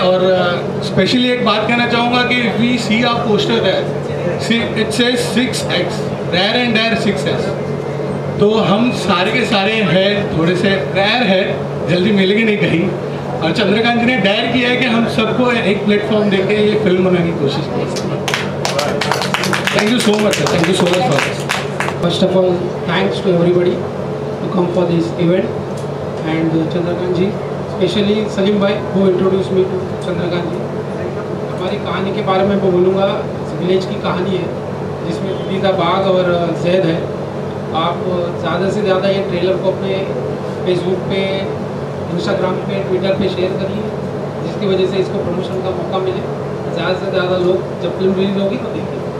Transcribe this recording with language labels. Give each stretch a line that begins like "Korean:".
Hindi: और स्पेशली एक बात कहना चाहूँगा कि
English: We see our poster that it says 6X rare and dare 6S।
Hindi: तो हम सारे के सारे हैं, थोड़े से रेयर है, जल्दी मिलेंगे नहीं कहीं। और चंद्रकांत जी ने डायर किया है कि हम सबको एक प्लेटफॉर्म देके ये फिल्म बनाने की कोशिश करें।
English: Thank you so much sir, thank you so much for this. First of all, thanks to everybody to come for this event, and Chandrakant ji, especially Salim bhai who introduced me to Chandrakant ji.
Hindi: हमारी कहानी के बारे में मैं बोलूँगा, village की कहानी है जिसमें दीदा बाग और जैद है। आप ज़्यादा से ज़्यादा ये ट्रेलर को अपने फेसबुक पे, इंस्टाग्राम पे, ट्विटर पे शेयर करिए, जिसकी वजह से इसको प्रमोशन का मौका मिले, ज़्यादा से ज़्यादा लोग जब फिल्म रिलीज होगी तो देखिए।